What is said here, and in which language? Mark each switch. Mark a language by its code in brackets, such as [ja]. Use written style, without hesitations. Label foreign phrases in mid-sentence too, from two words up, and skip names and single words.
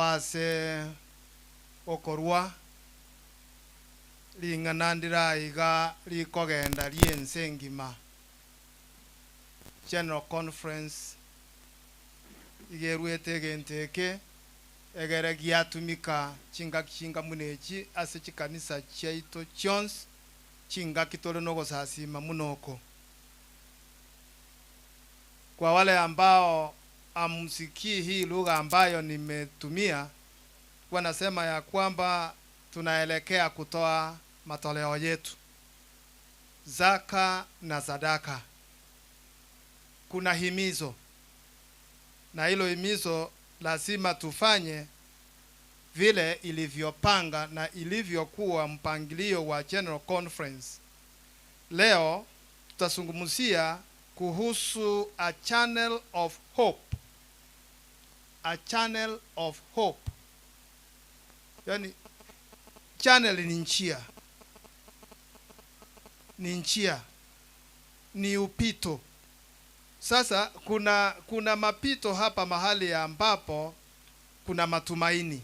[guz] ase okorwa ring'ana ndiraiga rikogenda riense ngima General Conference igerwete egenteke egere giatumika chinga munechi ase chikanisa chaito chionsi chinga kitole no gosasima munoko. [sw] Kwa wale ambao amsikii hii lugha ambayo nimetumia, kwa nasema ya kwamba tunaelekea kutoa matoleo yetu, zaka na sadaka. Kuna himizo, na hilo himizo lazima tufanye vile ilivyopanga na ilivyokuwa mpangilio wa General Conference. Leo tutazungumzia kuhusu [en] a channel of hope. A channel of hope. [sw] Yani channel ni njia. Ni njia. Ni upito. Sasa kuna mapito hapa mahali ambapo kuna matumaini.